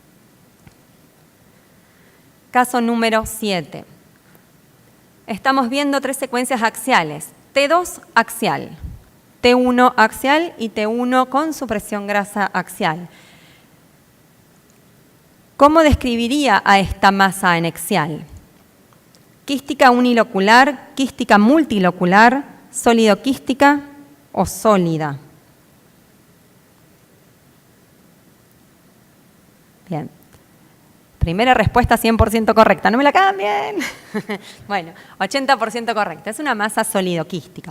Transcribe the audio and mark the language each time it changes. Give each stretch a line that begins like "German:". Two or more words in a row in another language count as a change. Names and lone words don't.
Spanish: Caso número 7. Estamos viendo tres secuencias axiales, T2 axial, T1 axial y T1 con supresión grasa axial. ¿Cómo describiría a esta masa anexial? Quística unilocular, quística multilocular, sólido-quística o sólida. Bien. Primera respuesta 100% correcta, no me la cambien. Bueno, 80% correcta, es una masa sólido-quística.